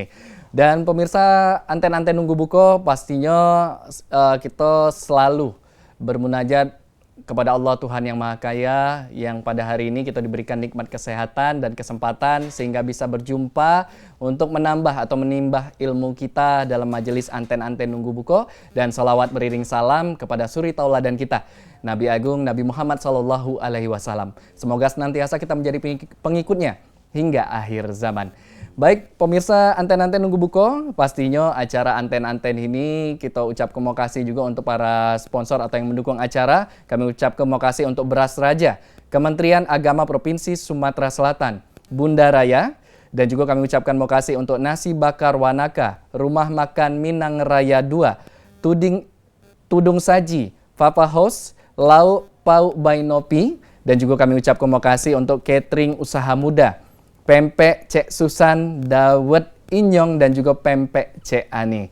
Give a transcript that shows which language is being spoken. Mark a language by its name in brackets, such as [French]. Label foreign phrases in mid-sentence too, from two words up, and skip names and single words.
[Indonesian] Dan pemirsa Anten-Anten Nunggu Buko, pastinya kita selalu bermunajat kepada Allah Tuhan yang Maha Kaya, yang pada hari ini kita diberikan nikmat kesehatan dan kesempatan sehingga bisa berjumpa untuk menambah atau menimbah ilmu kita dalam majelis Anten-Anten Nunggu Buko, dan salawat beriring salam kepada suri tauladan kita, Nabi Agung Nabi Muhammad SAW. Semoga senantiasa kita menjadi pengikutnya hingga akhir zaman. Baik pemirsa Anten-Anten Nunggu Buko, pastinya acara Anten-Anten ini kita ucap terima kasih juga untuk para sponsor atau yang mendukung acara. Kami ucap terima kasih untuk Beras Raja, Kementerian Agama Provinsi Sumatera Selatan, Bunda Raya, dan juga kami ucapkan terima kasih untuk Nasi Bakar Wanaka, Rumah Makan Minang Raya 2, Tudung Saji, Papa House, Lau Pau Bainopi, dan juga kami ucapkan terima kasih untuk Catering Usaha Muda, Pempek Cek Susan, Dawet Inyong, dan juga Pempek Cek Ani.